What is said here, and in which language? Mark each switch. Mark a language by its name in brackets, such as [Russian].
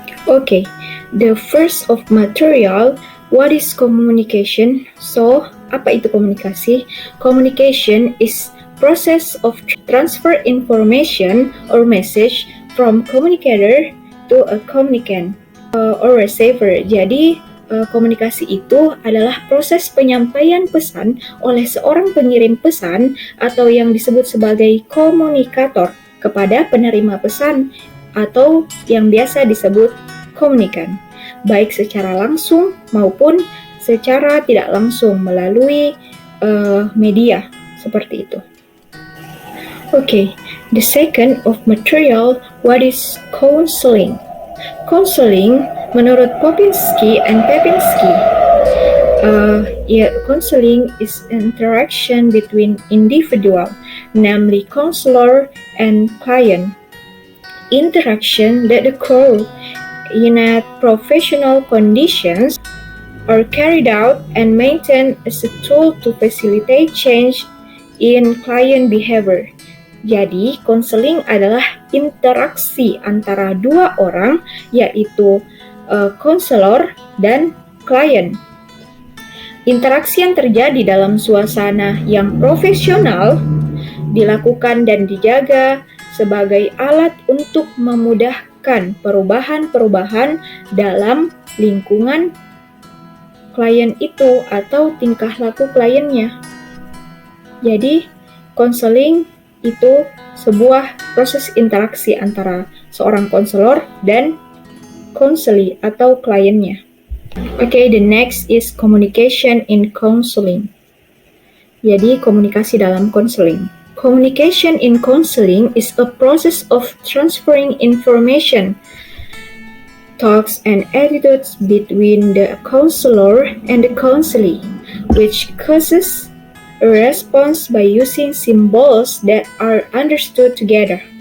[English] Okay, the first of material, what is communication? So, [Indonesian] apa itu komunikasi? [English] Communication is process of transfer information or message from communicator to a communicant or receiver. [Indonesian] Jadi, komunikasi itu adalah proses penyampaian pesan oleh seorang pengirim pesan atau yang disebut sebagai komunikator kepada penerima pesan atau yang biasa disebut komunikan, baik secara langsung maupun secara tidak langsung melalui media seperti itu. [English] Okay, the second of material, what is counseling? Counseling [Indonesian] menurut [English] Popinski and Pepinski, counseling is interaction between individual, namely counselor and client. Interaction that occur in a professional conditions are carried out and maintained as a tool to facilitate change in client behavior. [Indonesian] Jadi, konseling adalah interaksi antara dua orang, yaitu konselor dan klien. Interaksi yang terjadi dalam suasana yang profesional dilakukan dan dijaga sebagai alat untuk memudahkan perubahan-perubahan dalam lingkungan klien itu atau tingkah laku kliennya. Jadi, konseling itu sebuah proses interaksi antara seorang konselor dan konseli atau kliennya. [English] Okay, the next is communication in counseling. [Indonesian] Jadi, komunikasi dalam konseling. [English] Communication in counseling is a process of transferring information, thoughts, and attitudes between the counselor and the counselee, which causes a response by using symbols that are understood together.